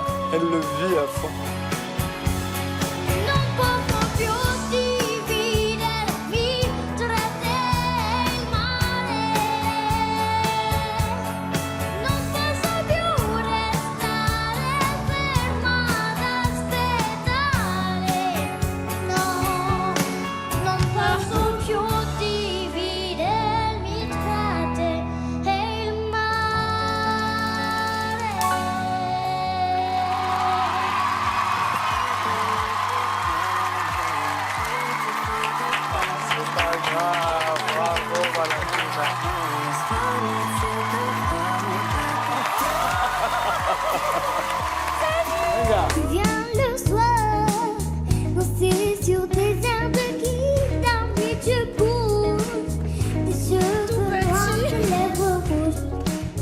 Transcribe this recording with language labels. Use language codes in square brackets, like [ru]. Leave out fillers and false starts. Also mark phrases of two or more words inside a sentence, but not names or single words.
[fr] Elle le vit à fond. [it] Non posso più dividermi tra te e il mare. Non posso più restare ferma ad aspettare. No, non posso più dividermi tra te e il mare. [fr] C'est pas grave. Bravo, Valentina. Tu viens le soir, danser sur des airs de guitare, puis tu bouges tes cheveux noirs, tes lèvres rouges.